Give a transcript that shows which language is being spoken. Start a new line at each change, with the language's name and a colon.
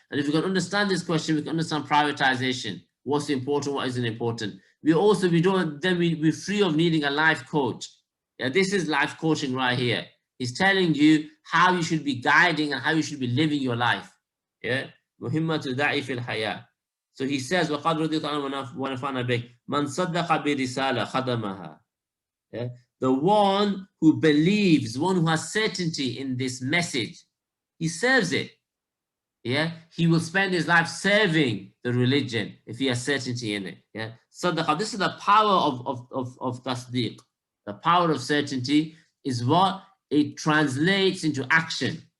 English: And if we can understand this question, we can understand prioritization. What's important, what isn't important. We're free of needing a life coach. Yeah, this is life coaching right here. He's telling you how you should be guiding and how you should be living your life. Yeah.
Arabic: مهمة الداعي في الحياة.
English: So he says,
Arabic: وَقَدْ رَضِيتُ عَنْهُ وَنَفَعْنَا بِهِ مَنْ صَدَّقَ بِرِسَالَةٍ خَدَمَهَا.
English: Yeah? The one who believes, one who has certainty in this message, he serves it. Yeah, he will spend his life serving the religion if he has certainty in it. Yeah, sadaqah. This is the power of tasdeeq. The power of certainty is what it translates into action.